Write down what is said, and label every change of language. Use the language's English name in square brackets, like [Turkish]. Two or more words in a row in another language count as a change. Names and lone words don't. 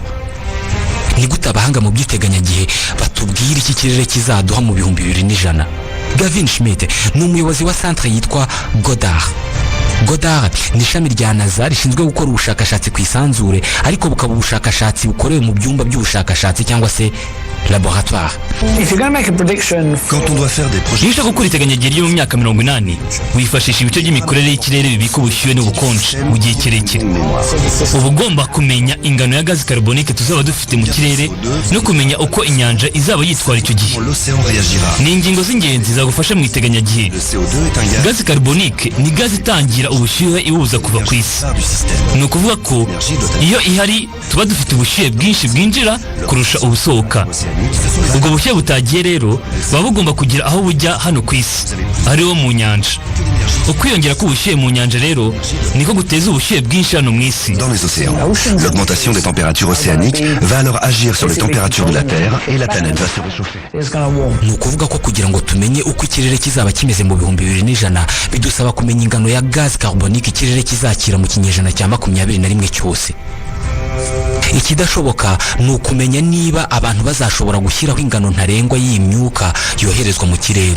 [Kinyarwanda] Ni gute abahanga mu by'iteganyagihe batubwira iki kirere kizaduha mu 2100? Gavin Schmidt ni umuyobozi wa centre yitwa Goddard ni ishami rya NASA rishinzwe gukora ubushakashatsi ku isanzure, ariko bukaba ubushakashatsi bukorewe mu byumba by'ubushakashatsi cyangwa se laboratoire. [French] Quand on doit faire des projets, [Kinyarwanda] iyo ushaka gukora iteganyagihe ryo mu myaka 80 wifashisha ibice by'imikorere y'ikirere bibika ubushyuhe n'ubukonje mu gihe kirekire. Uba ugomba kumenya ingano ya gazi carbonique tuzaba dufite mu kirere no kumenya uko inyanja izaba yitwara icyo gihe. [French] l'océan réagira. [Kinyarwanda] Ni ingingo z'ingenzi zagufasha mu iteganyagihe. [French] Le CO2 est un gaz [Kinyarwanda] Gazi carbonique ni gazi itangira ubushyuhe ibubuza kuva ku isi. [French] du système. [Kinyarwanda] Ni ukuvuga ko iyo ihari tuba dufite ubushyuhe bwinshi bwinjira kurusha ubusohoka. Ubwo bushyuhe butagiye rero buba bugomba kugira aho bujya hano ku isi, ariho mu nyanja. Ukwiyongera k'ubushyuhe mu nyanja rero niko guteza ubushyuhe bwinshi hano mu isi. [French] Dans les océans, l'augmentation des températures océaniques va alors agir sur les températures de la Terre et la planète va se réchauffer. [Kinyarwanda] Ni ukuvuga ko kugira ngo tumenye uko ikirere kizaba kimeze mu 2100 bidusaba kumenya ingano ya [French] gaz carbonique [Kinyarwanda] ikirere kizakira mu kinyejana cya 21 cyose. Ikidashoboka ni ukumenya niba abantu bazashobora gushyiraho ingano ntarengwa y'imyuka yoherezwa mu kirere.